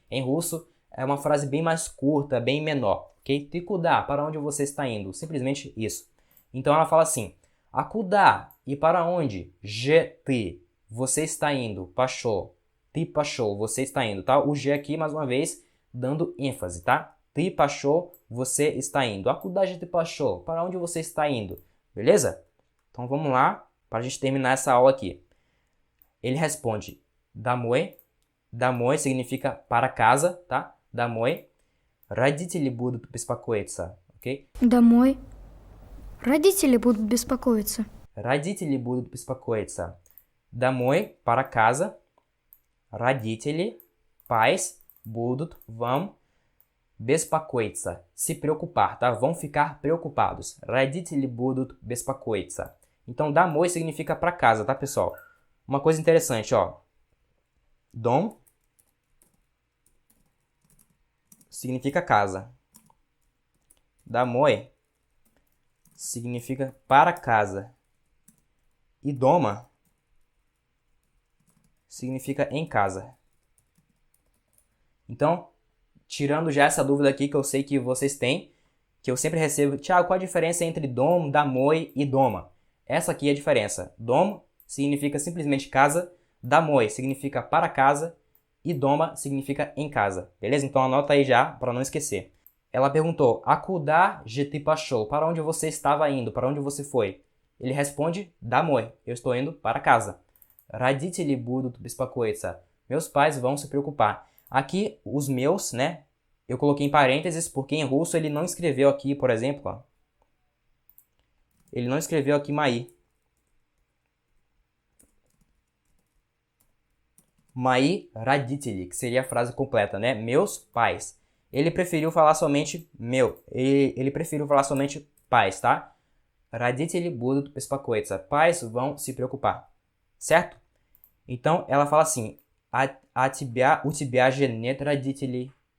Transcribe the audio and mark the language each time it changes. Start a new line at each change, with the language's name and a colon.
Portuguese: Em russo, é uma frase bem mais curta, bem menor, ok?
Russian: Ты куда?
Portuguese: Para onde você está indo? Simplesmente isso. Então, ela fala assim,
Russian: а куда?
Portuguese: E para onde? Je ты. Você está indo. Пошел.
Russian: Ты пошел.
Portuguese: Você está indo, tá? O G aqui, mais uma vez, dando ênfase, tá?
Russian: Ты пошел.
Portuguese: Você está indo.
Russian: А куда же ты пошел?
Portuguese: Para onde você está indo? Beleza? Então vamos lá para a gente terminar essa aula aqui. Ele responde домой. Домой significa para casa, tá?
Russian: Домой. Родители будут беспокоиться, ok? Домой. Родители будут беспокоиться. Родители будут беспокоиться.
Portuguese: Домой, para casa. Родители, pais, будут, vão bespokоиться, se preocupar, tá? Vão ficar preocupados.
Russian: Родители будут беспокоиться.
Portuguese: Então, домой significa para casa, tá, pessoal? Uma coisa interessante, ó. Dom significa casa. Домой significa para casa. E doma significa em casa. Então, tirando já essa dúvida aqui que eu sei que vocês têm, que eu sempre recebo, Thiago, qual a diferença entre dom, домой e doma? Essa aqui é a diferença. Dom significa simplesmente casa, домой significa para casa e doma significa em casa. Beleza? Então anota aí já para não esquecer. Ela perguntou,
Russian: а куда же ты пошел?
Portuguese: Para onde você estava indo? Para onde você foi? Ele responde, домой. Eu estou indo para casa.
Russian: Родители будут беспокоиться.
Portuguese: Meus pais vão se preocupar. Aqui, os meus, né? Eu coloquei em parênteses porque em russo ele não escreveu aqui, por exemplo, ó. Ele não escreveu aqui мои.
Russian: Мои родители,
Portuguese: que seria a frase completa, né? Meus pais. Ele preferiu falar somente meu. Ele preferiu falar somente pais, tá?
Russian: Родители будут беспокоиться.
Portuguese: Pais vão se preocupar. Certo? Então, ela fala assim,
Russian: у тебя же нет родителей.